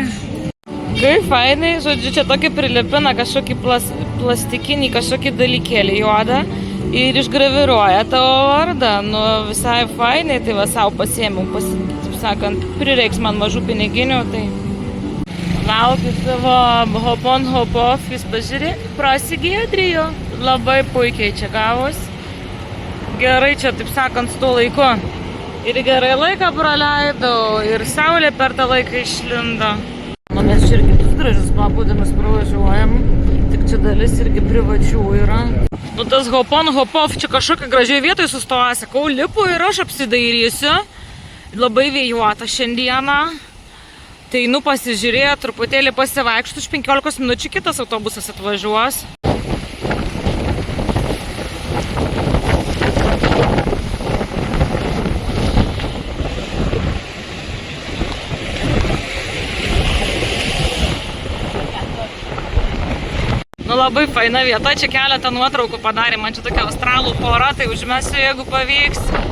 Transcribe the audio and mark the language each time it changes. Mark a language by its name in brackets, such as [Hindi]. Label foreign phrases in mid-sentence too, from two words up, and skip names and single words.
[Lithuanian] Kaip fainai, žodžiu, čia tokį prilipina kažkokį plastikinį kažkokį dalykėlį juodą ir išgraviruoja tavo vardą. Visai fainai, tai va savo pasiėmiau, taip sakant, prireiks man mažų piniginių, tai... Laukiu savo hop-on-hop-off, jūs pažiūrėk, prasigėdrijo, labai puikiai čia gavos. Gerai čia, taip sakant, su tuo laiku. Ir gerai laiką praleidau, ir saulė per tą laiką išlindo. Mes čia irgi tus gražius paplūdimius pravažiuojam, tik čia dalis irgi privačių yra. Tas hop-on-hop-off čia kažkokia gražiai vietoje sustoja, sakau, lipu ir aš apsidairysiu. Labai vėjuota šiandieną. Tai pasižiūrėjo, truputėlį pasivaikštų, už 15 minučių kitas autobusas atvažiuos. Labai faina vieta, čia keletą nuotraukų padarė, man čia tokia australų pora, tai užmesiu, jeigu pavyks.